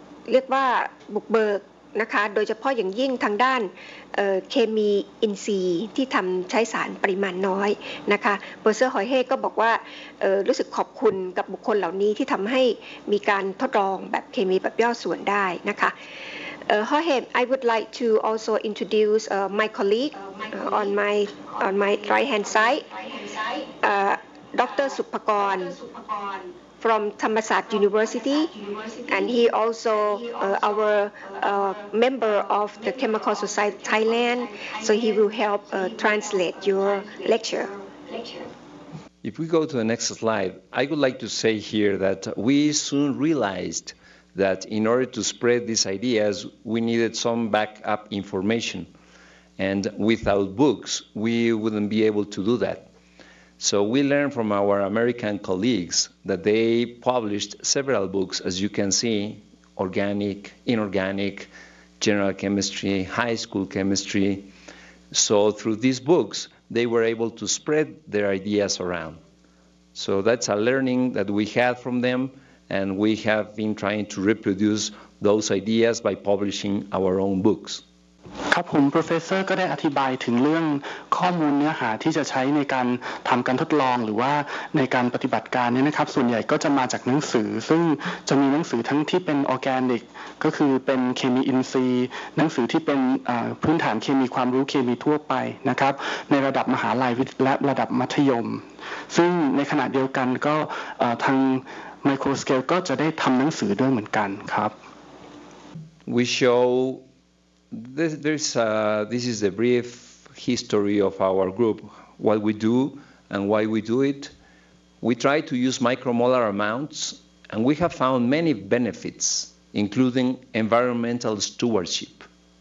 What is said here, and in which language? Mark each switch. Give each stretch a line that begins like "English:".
Thai: เรียกว่าบุกเบิกนะคะโดยเฉพาะอย่างยิ่งทางด้านเคมีอินทรีย์ที่ทำใช้สารปริมาณน้อยนะคะเบอร์เซอร์ฮอยเฮ่ก็บอกว่ารู้สึกขอบคุณกับบุคคลเหล่านี้ที่ทำให้มีการทดลองแบบเคมีแบบย่อส่วนได้นะคะฮอยเฮ่
English: I would like to also introduce my colleague on my right hand side Dr. สุภกรFrom Thammasat University, and he also our member of the Chemical Society Thailand, so he will help translate your lecture. If we go to the next slide, I would like to say here that we soon realized that in order to spread these ideas, we needed some backup information, and without books, we wouldn't be able to do that. So we learned from our American colleagues that they published several books, as you can see, organic, inorganic, general chemistry, high school chemistry. So through these books, they were able to spread their ideas around. So that's a learning that we had from them, and we have been trying to reproduce those ideas by publishing our own books.
Thai: ครับผมโปรเฟสเซอร์ก็ได้อธิบายถึงเรื่องข้อมูลเนื้อหาที่จะใช้ในการทำการทดลองหรือว่าในการปฏิบัติการเนี่ยนะครับส่วนใหญ่ก็จะมาจากหนังสือซึ่งจะมีหนังสือทั้งที่เป็นออแกนิกก็คือเป็นเคมีอินทรีย์หนังสือที่เป็นพื้นฐานเคมีความรู้เคมีทั่วไปนะครับในระดับมหาลัยและระดับมัธยมซึ่งในขณะเดียวกันก็ทางไมโครสเกลก็จะได้ทำหนังสือด้วยเหมือนกันครับ
English: We showThis is the brief history of our group, what we do and why we do it. We try to use micromolar amounts, and we have found many benefits, including environmental stewardship.